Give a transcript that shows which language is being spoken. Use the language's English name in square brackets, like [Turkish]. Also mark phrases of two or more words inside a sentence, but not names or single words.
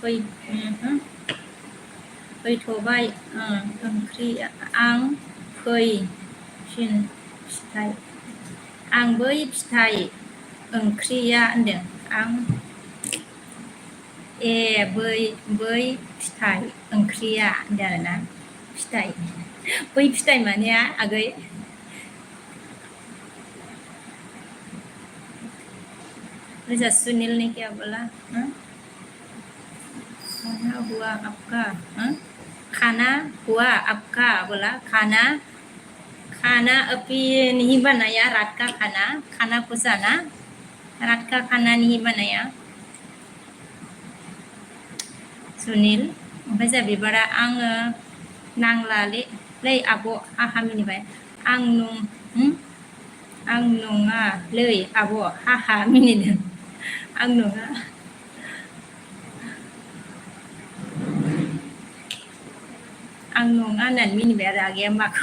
[Bodo] फैथ'बाय ओंख्रि आं बै फिथाइ ओंख्रिया होनदों आं बै फिथाइ ओंख्रिया होनदों आरोना बै फिथाइ माने आगै [Hindi] जैसा सुनील ने क्या बोला खाना हुआ आपका खाना हुआ आपका बोला खाना अभी नहीं बनाया रात का खाना पूछा ना रात का खाना नहीं बनाया सुनील [Bodo] ओमफ्राय जोंहा बिबारा आङो नांलालै आब' हाहा मिनिबाय आं नङालै आब' हाहा मिनिदों आं नङा होननानै मिनिबाय आरो आगैया माखौ